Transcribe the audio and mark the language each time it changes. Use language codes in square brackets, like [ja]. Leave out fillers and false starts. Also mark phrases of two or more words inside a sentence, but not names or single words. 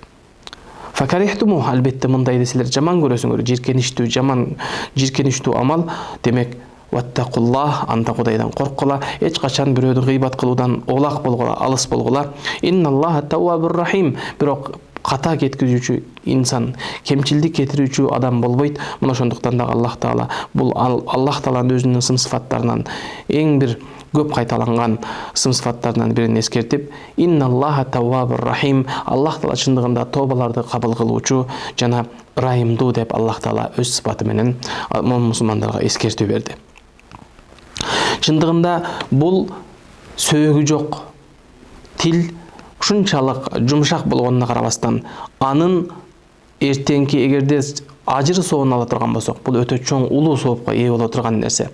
[ky] Факарихтуму, албетте мындай десилер жаман көрөсүңөр, жиркеничтүү амал, демек ваттакуллах, анда Кудайдан корккула, эч качан бирөөдү гыйбат кылуудан олак болгула, алыс болгула. [ar] إن الله تواب رحيم, [ky] бирок ката кеткизүүчү инсан, кемчилдик кетирүүчү адам болбойт. Мына ошондуктан да Аллах Таала бул Аллах Тааланын өзүнүн сым-сыфаттарынан эң бир көп кайталанган сым-сыфаттарынан бирин эскертип, [ar] إن الله تواب رحيم, [ky] Аллах Таала чындыгында тобаларды кабыл кылуучу жана райымдуу деп Аллах Таала өз сыпаты менен мусулмандарга эскертүү берди. Чындыгында бул сөөгү жок тил ушунчалык жумшак болгонуна карабастан, анын эртеңки эгерде ажыры соонун ала турган болсок, бул өтө чоң улуу соопко ээ боло турган нерсе.